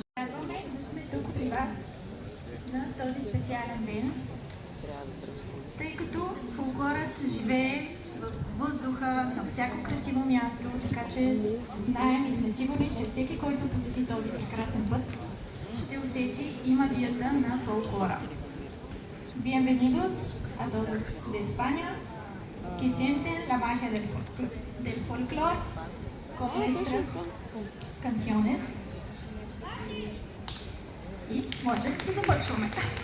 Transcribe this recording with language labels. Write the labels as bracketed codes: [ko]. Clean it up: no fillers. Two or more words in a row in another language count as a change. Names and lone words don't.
[bg] Радваме да сме тук при вас на този специален ден, тъй като фолклорът живее в въздуха, на всяко красиво място, така че знаем и сме сигурни, че всеки, който посети този прекрасен път, ще усети и магията на фолклора. [es] Bienvenidos a todos de España que sienten la magia del folclore con nuestras canciones. [bg] И може да започваме.